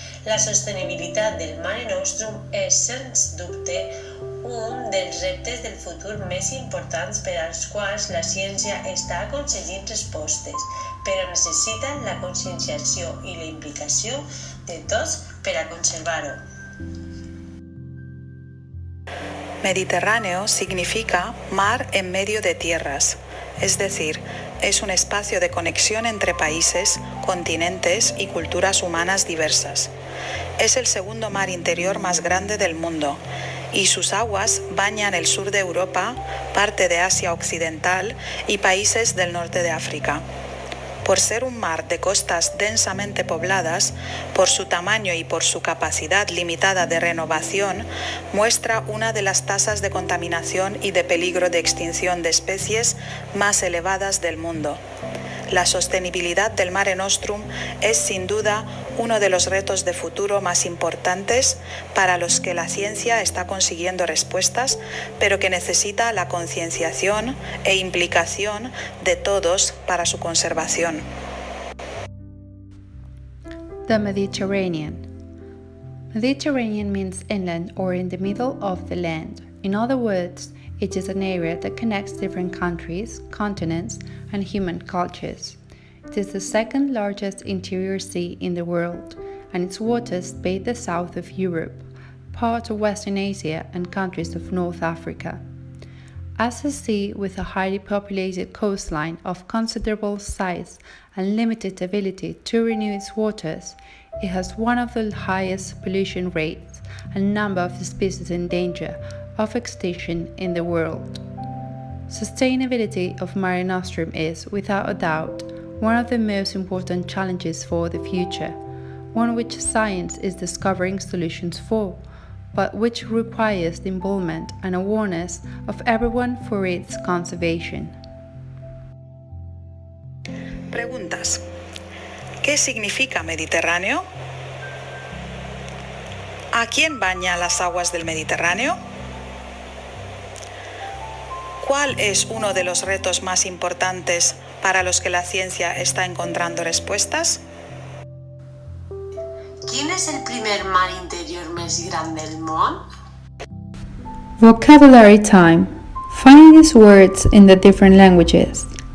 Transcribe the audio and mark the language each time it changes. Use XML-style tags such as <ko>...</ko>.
<ca>La sostenibilitat del Mare Nostrum és, sens dubte, un dels reptes del futur més importants per als quals la ciència està aconseguint respostes, però necessiten la conscienciació i la implicació de tots per a conservar-ho.</ca> <es>Mediterráneo significa mar en medio de tierras, es decir, es un espacio de conexión entre países, continentes y culturas humanas diversas. Es el segundo mar interior más grande del mundo y sus aguas bañan el sur de Europa, parte de Asia Occidental y países del norte de África. Por ser un mar de costas densamente pobladas, por su tamaño y por su capacidad limitada de renovación, muestra una de las tasas de contaminación y de peligro de extinción de especies más elevadas del mundo. La sostenibilidad del Mare Nostrum es sin duda uno de los retos de futuro más importantes para los que la ciencia está consiguiendo respuestas, pero que necesita la concienciación e implicación de todos para su conservación.</es> <en>The Mediterranean. Mediterranean means inland or in the middle of the land. In other words, it is an area that connects different countries, continents, and human cultures. It is the second largest interior sea in the world, and its waters bathe the south of Europe, part of Western Asia, and countries of North Africa. As a sea with a highly populated coastline of considerable size and limited ability to renew its waters, it has one of the highest pollution rates and number of species in danger of extinction in the world. Sustainability of Mare Nostrum is, without a doubt, one of the most important challenges for the future, one which science is discovering solutions for, but which requires the involvement and awareness of everyone for its conservation.</en> <es>Preguntas. ¿Qué significa Mediterráneo? ¿A quién baña las aguas del Mediterráneo? ¿Cuál es uno de los retos más importantes para los que la ciencia está encontrando respuestas?</es> <ca>Quin és el primer mar interior més gran del món?</ca> <en>Vocabulary time. Find these words in the different languages.</en>